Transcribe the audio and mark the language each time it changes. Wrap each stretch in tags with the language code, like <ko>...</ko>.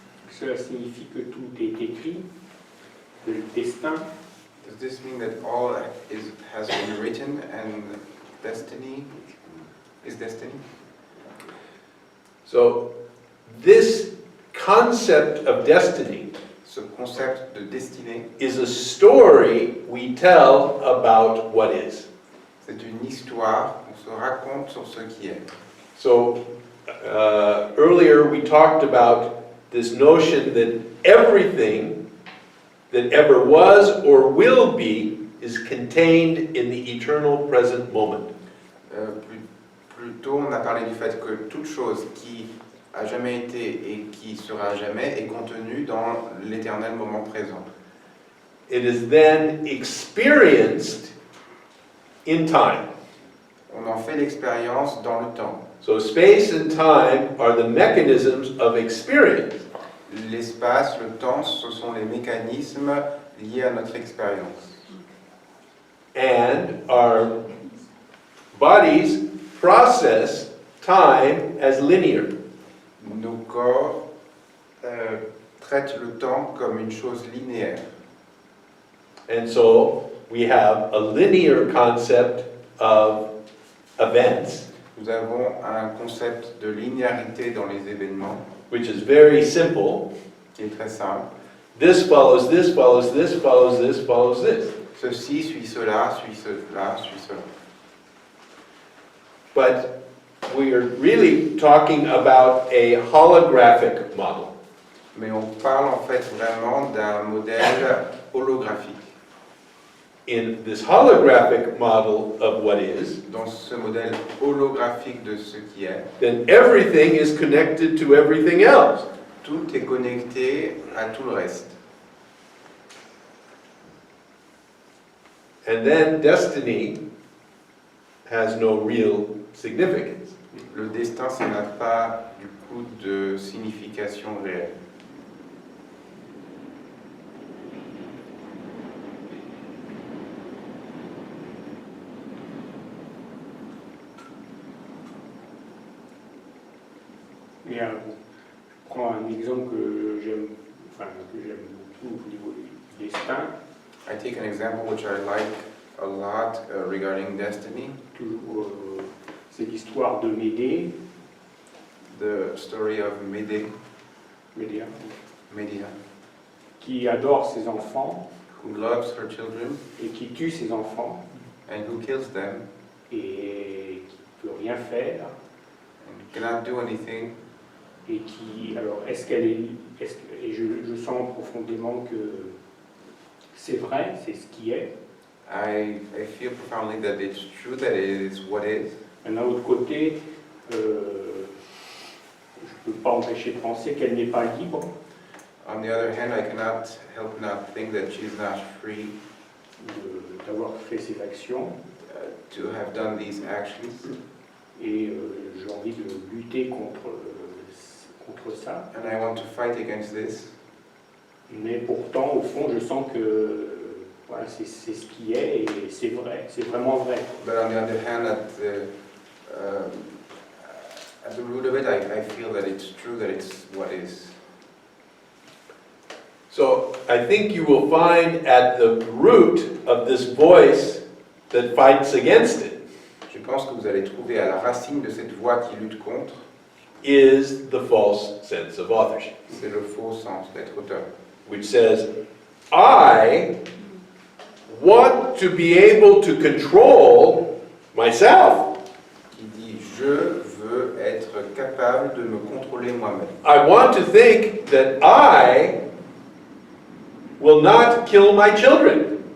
<fr>Cela signifie que tout est écrit, que le destin</fr> <en>Does this mean that all has been written and destiny is destiny? So, this concept of destiny</en> <fr>Ce concept de destinée,</fr> <en>is a story we tell about what is.</en> <fr>c'est une histoire qu'on se raconte sur ce qui est.</fr> <en>So, earlier we talked about this notion that everything that ever was or will be is contained in the eternal present moment.</en> <fr>Plus tôt, on a parlé du fait que toute chose qui a jamais été et qui sera jamais est contenue dans l'éternel moment présent.</fr> <en>It is then experienced in time.</en> <fr>On en fait l'expérience dans le temps.</fr> <en>So space and time are the mechanisms of experience.</en> <fr>L'espace, le temps, ce sont les mécanismes liés à notre expérience.</fr> <en>And our bodies process time as linear.</en> <fr>Nos corps traitent le temps comme une chose linéaire.</fr> <en>And so we have a linear concept of events,</en> <fr>Nous avons un concept de linéarité dans les événements</fr> <en>which is very simple.</en> <fr>qui est très simple.</fr> <en>This follows this, follows this, follows this, follows this.</en> <fr>Ceci suit cela, suit cela, suit cela.</fr> <en>But we are really talking about a holographic model.</en> <fr>Mais on parle en fait vraiment d'un modèle holographique.</fr> <en>in this holographic model of what is,</en> <fr>dans ce modèle holographique de ce qui est,</fr> <en>then everything is connected to everything else.</en> <fr>tout est connecté à tout le reste.</fr> <en>And then destiny has no real significance.</en> <fr>Le destin, ça n'a pas du coup de signification réelle. Et je prends un exemple que j'aime beaucoup au niveau du destin.</fr> <en>I take an example which I like a lot regarding destiny,</en> <fr>Toujours, c'est l'histoire de Médée,</fr> <en>the story of Medea,</en> <fr>qui adore ses enfants</fr> <en>who loves her children</en> <fr>et qui tue ses enfants</fr> <en>and who kills them</en> <fr>et qui ne peut rien faire.</fr> <en>and cannot do anything.</en> <fr>Et qui, alors, et je sens profondément que c'est vrai, c'est ce qui est.</fr> <en>I feel profoundly that it's true, that it is what is.</en> <fr>D'un autre côté, je ne peux pas empêcher de penser qu'elle n'est pas libre,</fr> <en>On the other hand, I cannot help not think that she's not free</en> <fr>d'avoir fait ses actions.</fr> <en>to have done these actions.</en> <fr>Et j'ai envie de lutter contre ça.</fr> <en>And I want to fight against this.</en> <fr>Mais pourtant, au fond, je sens que voilà, c'est ce qui est et c'est vrai, c'est vraiment vrai.</fr> <en>But on the other hand, at the root of it, I feel that it's true, that it's what is. So I think you will find at the root of this voice that fights against it</en> <fr>Je pense que vous allez trouver à la racine de cette voix qui lutte contre,</fr> <en>is the false sense of authorship,</en> <fr>c'est le faux sens d'être auteur,</fr> <en>which says, I want to be able to control myself.</en> <fr>qui dit « je veux être capable de me contrôler moi-même ».</fr> <en>I want to think that I will not kill my children.</en>